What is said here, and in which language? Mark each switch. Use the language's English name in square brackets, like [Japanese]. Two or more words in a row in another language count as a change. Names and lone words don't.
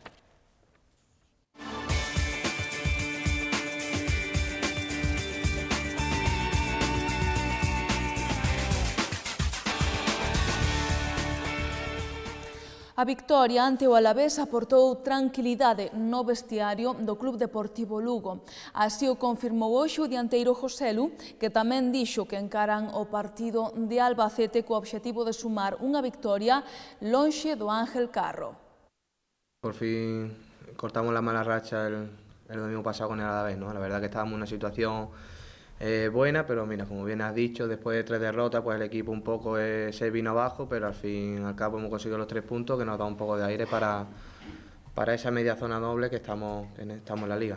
[Galician] A victoria ante o Alavés aportou tranquilidade no vestiario do Club Deportivo Lugo. Así o confirmou hoxe o dianteiro Joselu, que tamén dixo que encaran o partido de Albacete co obxectivo de sumar unha victoria lonxe do Ángel Carro. [Spanish] Por fin cortamos la mala racha el domingo pasado con el Alavés, ¿no? La verdad que estábamos en una situación buena, pero mira, como bien has dicho, después de 3 derrotas, pues el equipo un poco se vino abajo, pero al fin y al cabo hemos conseguido los 3 puntos que nos da un poco de aire para esa media zona doble que estamos en la liga.